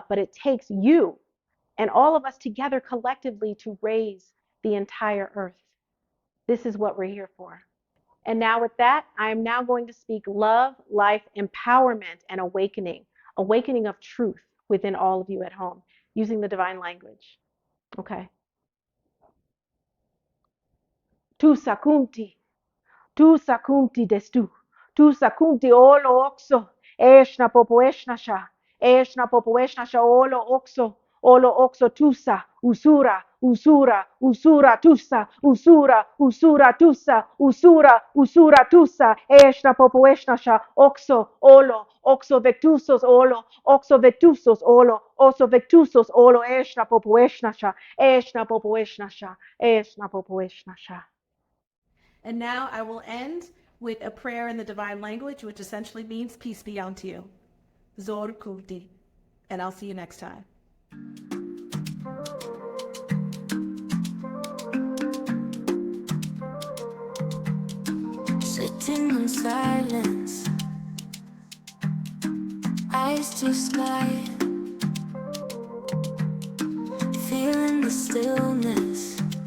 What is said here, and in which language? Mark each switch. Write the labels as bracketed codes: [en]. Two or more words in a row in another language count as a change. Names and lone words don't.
[en] But it takes you and all of us together collectively to raise the entire earth. This is what we're here for. And now, with that, I am now going to speak love, life, empowerment, and awakening, awakening of truth within all of you at home using the divine language. Okay. Tu sakunti. Tu sakunti destu. Tu sakunti olo oxo. Eshna popo eshna sha. Eshna popo eshna sha olo oxo. Olo oxo tusa. Usura. Usura. Usura tusa. Usura. Usura tusa. Usura. Usura tusa. Eshna popo eshna sha. Oxo. Olo. Oxo vectusos olo. Oxo vectusos olo. Oxo vectusos olo. Eshna popo eshna sha. Eshna popo eshna sha. Eshna popo eshna sha. And now I will end with a prayer in the divine language, which essentially means peace be unto you. Zor Kulti. And I'll see you next time. Sitting in silence, eyes to sky, feeling the stillness.